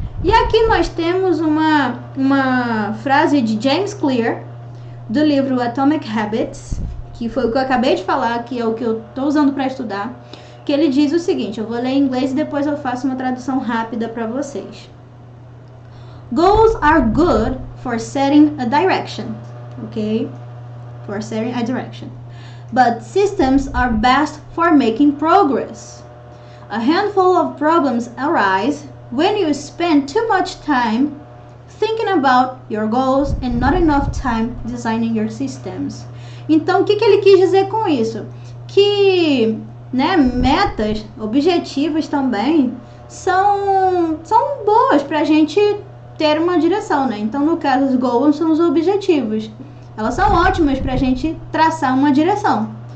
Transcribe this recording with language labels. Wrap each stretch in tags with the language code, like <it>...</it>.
<pt>E aqui nós temos uma frase de James Clear, do livro Atomic Habits, que foi o que eu acabei de falar, que é o que eu tô usando para estudar, que ele diz o seguinte, eu vou ler em inglês e depois eu faço uma tradução rápida para vocês.</pt> <en>Goals are good for setting a direction, okay? For setting a direction. But systems are best for making progress. A handful of problems arise when you spend too much time thinking about your goals and not enough time designing your systems.</en> <pt>Então, o que ele quis dizer com isso? Que, né, metas, objetivos também são boas para a gente ter uma direção, né? Então, no caso, os goals são os objetivos. Elas são ótimas para a gente traçar uma direção.</pt>